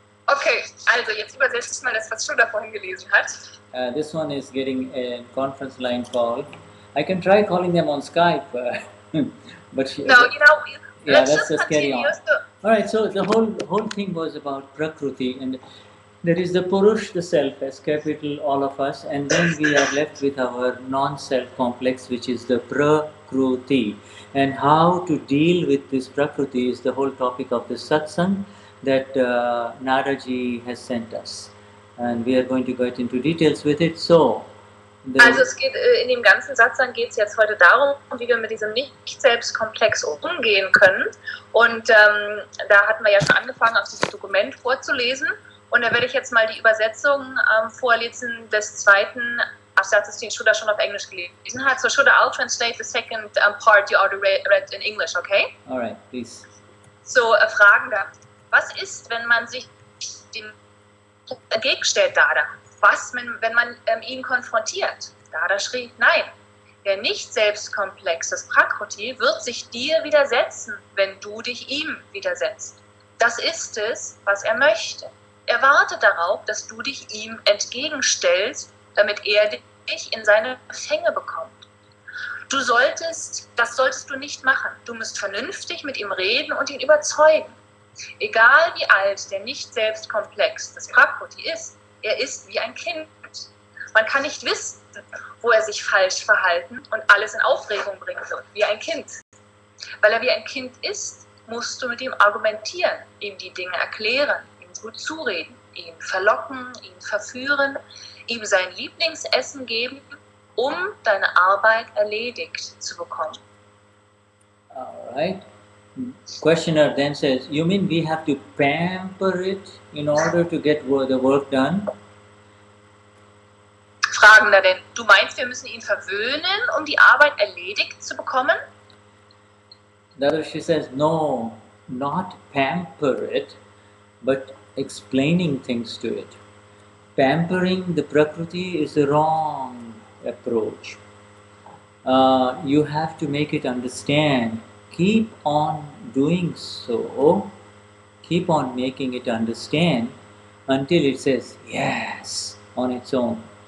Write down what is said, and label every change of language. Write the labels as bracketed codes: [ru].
[de] Okay, also jetzt übersetze ich mal das, was Shuddha vorhin gelesen hat. [en] This one is getting a conference line call. I can try calling them on Skype, but let's just carry on. All right, so the whole thing was about Prakruti, and there is the Purush, the self, as capital, all of us, and then we are left with our non-self complex, which is the Prakruti. And how to deal with this Prakruti is the whole topic of the Satsang that Naraji has sent us. And we are going to get into details with it. So, [de] also es geht in dem ganzen Satsang geht es jetzt heute darum, wie wir mit diesem Nicht-Selbst-Komplex umgehen können. Und da hatten wir ja schon angefangen, auf dieses Dokument vorzulesen. Und da werde ich jetzt mal die Übersetzung vorlesen des zweiten Absatzes, den Shuddha schon auf Englisch gelesen hat. [en] So Shuddha, I'll translate the second part you already read in English, okay? All right, please. [de] So, Fragender. Was ist, wenn man sich dem entgegenstellt, Dada? Was, wenn man ihn konfrontiert? Dadashri, nein. Der Nicht-Selbst-Komplex, das Prakruti, wird sich dir widersetzen, wenn du dich ihm widersetzt. Das ist es, was er möchte. Er wartet darauf, dass du dich ihm entgegenstellst, damit er dich in seine Fänge bekommt. Das solltest du nicht machen. Du musst vernünftig mit ihm reden und ihn überzeugen. Egal wie alt der Nicht-Selbst-Komplex des Prakruti ist, er ist wie ein Kind. Man kann nicht wissen, wo er sich falsch verhalten und alles in Aufregung bringen wird, wie ein Kind. Weil er wie ein Kind ist, musst du mit ihm argumentieren, ihm die Dinge erklären, ihm gut zureden, ihn verlocken, ihn verführen, ihm sein Lieblingsessen geben, um deine Arbeit erledigt zu bekommen. [en] All right. Questioner then says, you mean we have to pamper it in order to get the work done? [de] Fragender denn, du meinst, wir müssen ihn verwöhnen, um die Arbeit erledigt zu bekommen? [en] Dadashri says, no, not pamper it, but explaining things to it. Pampering the Prakruti is the wrong approach. You have to make it understand. Keep on doing so, keep on making it understand until it says yes on its own.